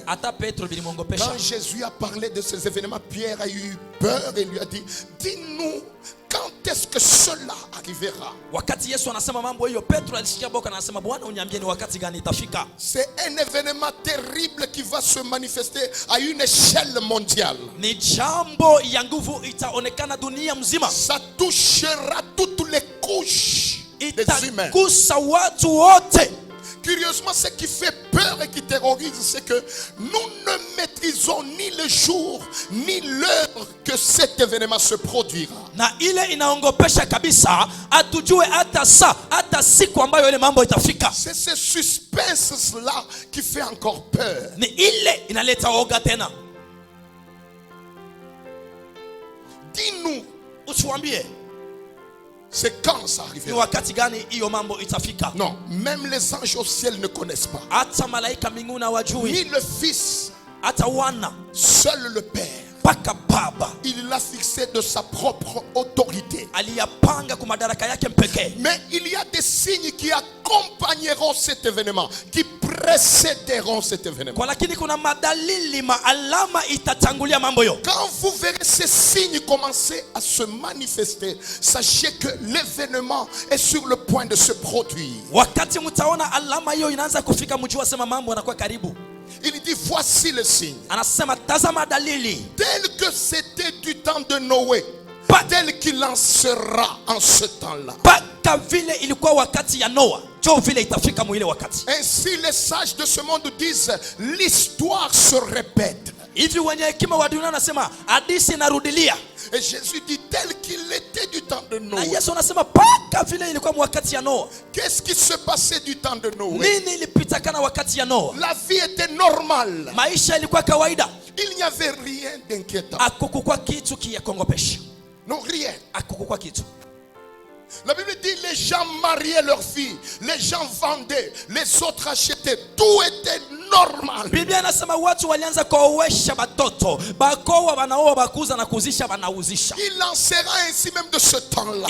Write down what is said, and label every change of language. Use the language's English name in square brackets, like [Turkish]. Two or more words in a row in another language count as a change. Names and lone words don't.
[Swahili] Hata Petro bilimwongopesha. [French] Quand Jésus a parlé de ces événements, Pierre a eu peur et lui a dit, dis-nous, quand est-ce que cela arrivera? [Swahili] Wakati Yesu anasema mambo hiyo, Petro alishikia boka na anasema, Bwana uniambie ni wakati gani itafika? [French] C'est un événement terrible qui va se manifester à une échelle mondiale. [Swahili] Ni jambo ya nguvu itaonekana dunia mzima. [French] Ça touchera toutes les couches des humains. [Swahili] Itagusa watu wote. [French] Curieusement, ce qui fait peur et qui terrorise, c'est que nous ne maîtrisons ni le jour ni l'heure que cet événement se produira. [Swahili] Na ile inaongopesha kabisa, atujue hata saa hata siku ambayo ile mambo itafika. [French] C'est ce suspense-là qui fait encore peur. [Swahili] Ni ile inaleta woga tena. [French] Dis-nous, [Swahili] Utuambie [French] c'est quand ça [Swahili] ni [French] arrivera? [Swahili] wakati gani hiyo mambo itafika? [French] Non, même les anges au ciel ne connaissent pas. [Swahili] Hata malaika mbinguni Ni hawajui, [French] le Fils, [Swahili] hata wana, [French] seul le Père. [Swahili] mpaka Baba [French] Il l'a fixé de sa propre autorité. [Swahili] aliyapanga kwa madaraka yake mpekee. [French] Mais il y a des signes qui accompagneront cet événement, qui précéderont cet événement. [Swahili] Kwa lakini kuna madalili, maalama itatangulia mambo hiyo. [French] Quand vous verrez ces signes commencer à se manifester, sachez que l'événement est sur le point de se produire. [Swahili] Wakati mtaona alama hiyo inaanza kufika, mjua sema mambo yanakuwa karibu. [French] Il dit, voici le signe. [Swahili] Anasema tazama dalili, [French] Tel que c'était du temps de Noé, tel qu'il en sera en ce temps-là. [Swahili] mpaka vile ilikuwa wakati ya Noa, jo vile itafika mwile wakati. [French] Ainsi les sages de ce monde disent, l'histoire se répète. [Swahili] Hivi wenye hekima wa dunia anasema hadithi inarudilia. [French] Et Jésus dit, tel qu'il était du temps de [Swahili] Na [French] Noé. [Swahili] Yesu anasema mpaka vile ilikuwa wakati ya Noa. [French] Qu'est-ce qui se passait du temps de Noé? [Swahili] Nini ilipitakana wakati ya Noa? [French] La vie était normale. [Swahili] Maisha ilikuwa kawaida. [French] Il n'y avait rien d'inquiétant. [Swahili] Akukukwa kitu kiyakongopesha. [French] Non, rien. [Swahili] Akukukwa kitu. [French] La Bible dit, les gens mariaient leurs filles, les gens vendaient, les autres achetaient. Tout était normal. [Swahili] Biblia inasema watu walianza kuowesha batoto, bakoa wanaoa, bakuza na kuzisha wanauzisha. [French] Il en sera ainsi même de ce temps-là.